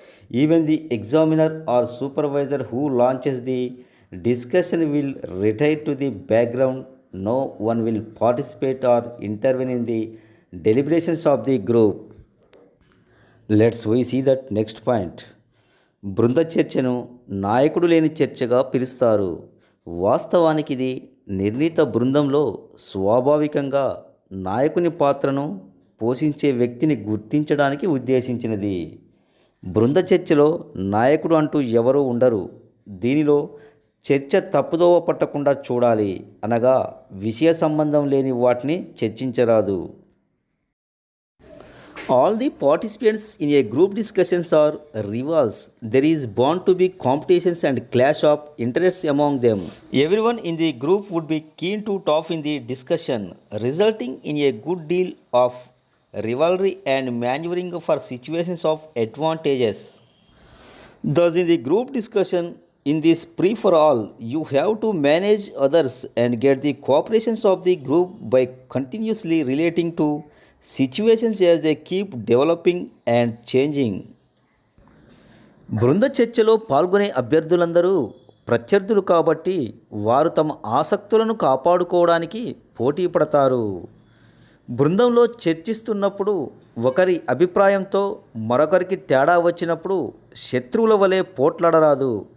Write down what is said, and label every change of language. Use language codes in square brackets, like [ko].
[en] Even the examiner or supervisor who launches the discussion will retire to the background. No one will participate or intervene in the deliberations of the group. Let's we see that next point. [te] బృంద చర్చను నాయకుడు లేని చర్చగా పిలుస్తారు. వాస్తవానికి ఇది నిర్ణీత బృందంలో స్వాభావికంగా నాయకుని పాత్రను పోషించే వ్యక్తిని గుర్తించడానికి ఉద్దేశించినది. బృంద చర్చలో నాయకుడు అంటూ ఎవరూ ఉండరు. దీనిలో చర్చ తప్పుదోవ పట్టకుండా చూడాలి, అనగా విషయ సంబంధం లేని వాటిని చర్చించరాదు. [en] All the participants in a group discussions are rivals. There is bound to be competitions and clash of interests among them. Everyone in the group would be keen to top in the discussion, resulting in a good deal of rivalry and maneuvering for situations of advantages. Thus, in the group discussion, in this free-for-all, you have to manage others and get the cooperations of the group by continuously relating to situations as they keep developing and changing. [te] బృంద చర్చలో పాల్గొనే అభ్యర్థులందరూ ప్రత్యర్థులు కాబట్టి వారు తమ ఆసక్తులను కాపాడుకోవడానికి పోటీ పడతారు. బృందంలో చర్చిస్తున్నప్పుడు ఒకరి అభిప్రాయంతో మరొకరికి తేడా వచ్చినప్పుడు శత్రువుల వలె పోట్లాడరాదు.